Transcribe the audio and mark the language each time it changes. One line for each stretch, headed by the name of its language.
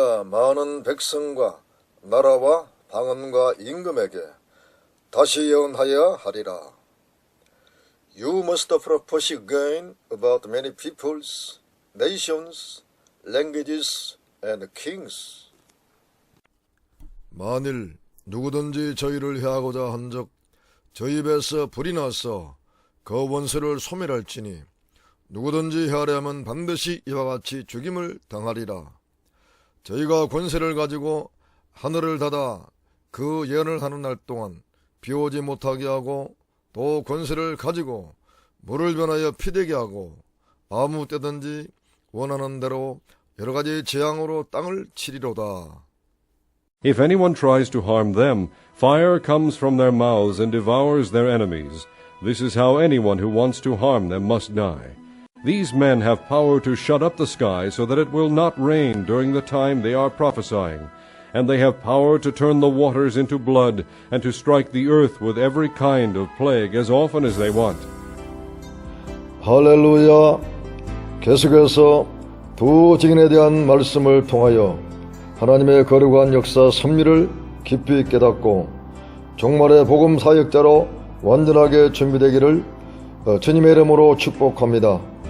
Korean: 많은 백성과 나라와 방언과 임금에게 다시 예언하여야 하리라.
English: You must propose again about many peoples, nations, languages, and kings.
Korean: 만일 누구든지 저희를 해하고자 한적 저희 입에서 불이 나서 그 원수를 소멸할지니 누구든지 해하려면 반드시 이와 같이 죽임을 당하리라. 저희가 권세를 가지고 하늘을 닫아 그 예언을 하는 날 동안 비 오지 못하게 하고 또 권세를 가지고 물을 변하여 피되게 하고 아무 때든지 원하는 대로 여러 가지 재앙으로 땅을 치리로다.
English: If anyone tries to harm them, fire comes from their mouths and devours their enemies. This is how anyone who wants to harm them must die. These men have power to shut up the sky so that it will not rain during the time they are prophesying, and they have power to turn the waters into blood and to strike the earth with every kind of plague as often as they want.
Korean: 할렐루야. 계속해서 두 증인에 대한 말씀을 통하여 하나님의 거룩한 역사 섭리를 깊이 깨닫고 종말의 복음 사역자로 완전하게 준비되기를 주님의 이름으로 축복합니다.